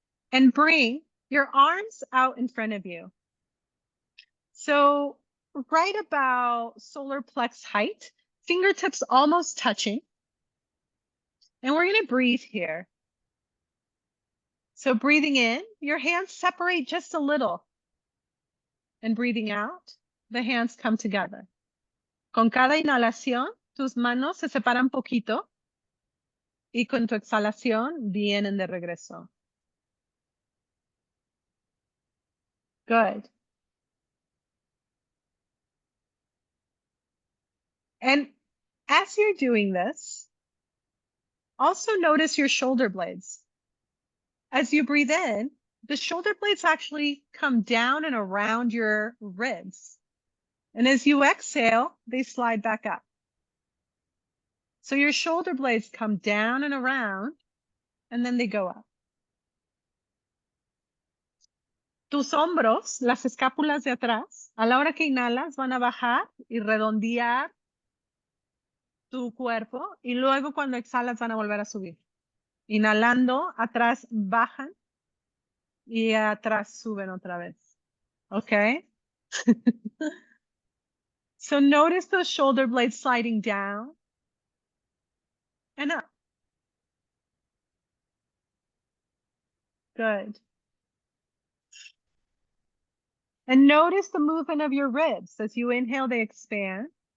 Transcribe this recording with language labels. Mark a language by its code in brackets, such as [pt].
[en] And bring your arms out in front of you. So right about solar plex height, fingertips almost touching. And we're going to breathe here. So breathing in, your hands separate just a little. And breathing out, the hands come together. [es] Con cada inhalación, tus manos se separan poquito. Y con tu exhalación, vienen de regreso. [en] Good. And as you're doing this, also notice your shoulder blades. As you breathe in, the shoulder blades actually come down and around your ribs. And as you exhale, they slide back up. So your shoulder blades come down and around, and then they go up. [es] Tus hombros, las escápulas de atrás, a la hora que inhalas, van a bajar y redondear tu cuerpo, y luego cuando exhalas van a volver a subir. Inhalando, atrás bajan y atrás suben otra vez. [en] Okay? So notice those shoulder blades sliding down and up. Good. And notice the movement of your ribs. As you inhale, they expand.